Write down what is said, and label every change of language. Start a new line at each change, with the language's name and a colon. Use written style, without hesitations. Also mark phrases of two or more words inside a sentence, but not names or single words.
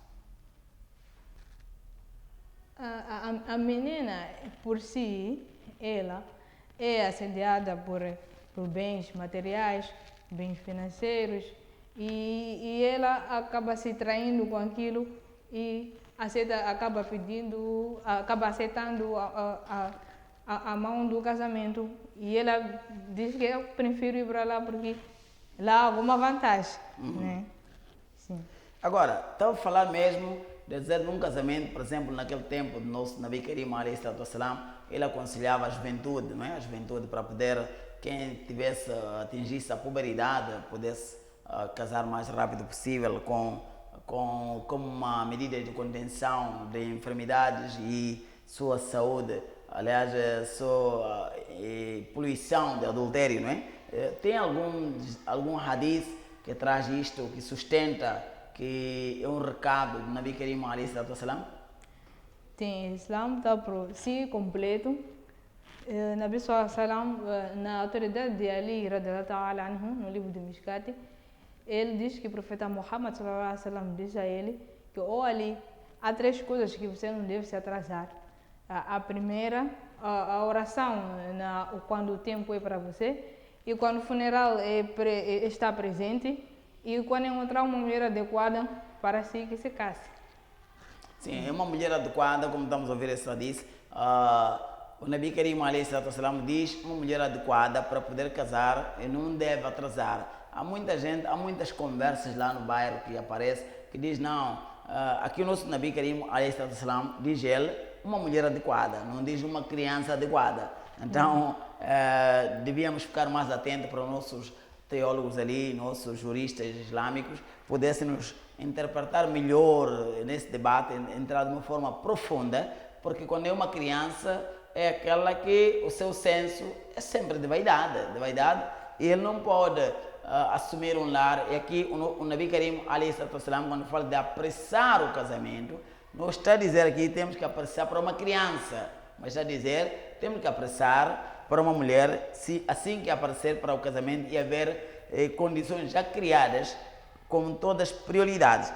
Portuguese: A menina, por si, ela é assediada por bens materiais, bens financeiros, e ela acaba se traindo com aquilo e acaba aceitando a mão do casamento, e ela diz que eu prefiro ir para lá porque lá há alguma vantagem, né? Sim. Agora, estava a falar mesmo de dizer num casamento, por exemplo, naquele tempo do nosso
Arabic: نبي كريم عليه الصلاة والسلام,
Portuguese: ele aconselhava a juventude, não é? A juventude para poder, quem tivesse atingisse a puberdade, pudesse casar o mais rápido possível como uma medida de contenção de enfermidades e sua saúde, aliás, sua poluição de adultério, não é? Tem algum hadith que traz isto, que sustenta que é um recado do
Arabic: نبي كريم عليه الصلاة والسلام?
Portuguese: Tem Islam está por si completo.
Arabic: نبي سلام,
Portuguese: na autoridade de Ali
Arabic: رضي الله تعالى عنه,
Portuguese: no livro de Mishkati, ele diz que o profeta Muhammad
Arabic: صلى الله عليه وسلم
Portuguese: diz a ele que, ó Ali, há 3 coisas que você não deve se atrasar. A primeira, a oração quando o tempo é para você, e quando o funeral está presente, e quando encontrar uma mulher adequada para si que se case. Sim, é uma mulher adequada, como estamos a ouvir essa disse. O
Arabic: نبي كريم عليه الصلاة والسلام
Portuguese: diz uma mulher adequada para poder casar e não deve atrasar. Há muita gente, há muitas conversas lá no bairro que aparece que diz não, aqui o nosso
Arabic: نبي كريم عليه الصلاة والسلام
Portuguese: diz ele uma mulher adequada, não diz uma criança adequada. Então devíamos ficar mais atentos para os nossos teólogos ali, nossos juristas islâmicos, pudessem nos interpretar melhor nesse debate, entrar de uma forma profunda, porque quando é uma criança é aquela que o seu senso é sempre de vaidade, e ele não pode assumir um lar. E aqui o
Arabic: نبي كريم عليه الصلاة والسلام,
Portuguese: quando fala de apressar o casamento, não está a dizer aqui temos que apressar para uma criança, mas está a dizer temos que apressar para uma mulher, se assim que aparecer para o casamento e haver condições já criadas com todas as prioridades.